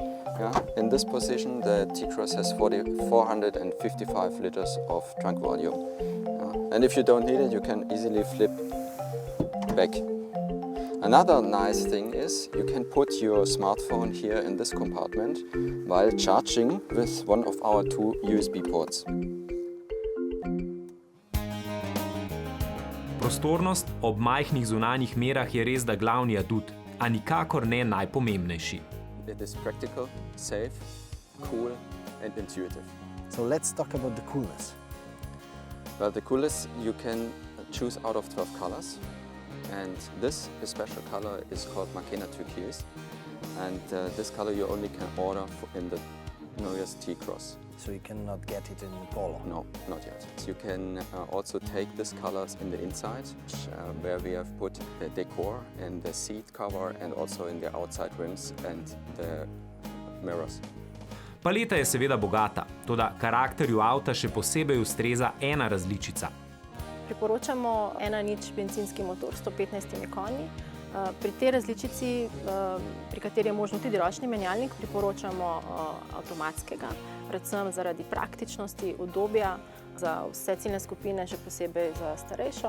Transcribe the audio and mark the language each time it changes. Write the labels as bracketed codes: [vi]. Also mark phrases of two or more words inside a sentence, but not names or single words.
[en] Yeah, in this position, the T-cross has 455 liters of trunk volume. And if you don't need it, you can easily flip back. Another nice thing is you can put your smartphone here in this compartment while charging with one of our 2 USB ports. [sl] Prostornost ob majhnih zunanjih merah je res da glavni adut, a nikakor ne najpomembnejši. [en] It is practical, safe, cool and intuitive. So let's talk about the coolness. Well, the coolness you can choose out of 12 colors. And this special color is called Makena turquoise, and this color you only can order in the newest T-cross. So you cannot get it in the polo? No, not yet. You can also take these colors in the inside, where we have put the decor and the seat cover and also in the outside rims and the mirrors. [sl] Paleta je seveda bogata, toda karakterju avta še posebej ustreza ena različica. Priporočamo 1.0 bencinski motor s 115 konji. Pri tej različici, pri kateri je možno tudi ročni menjalnik, priporočamo avtomatskega, predvsem zaradi praktičnosti, udobja za vse ciljne skupine, še posebej za starejšo.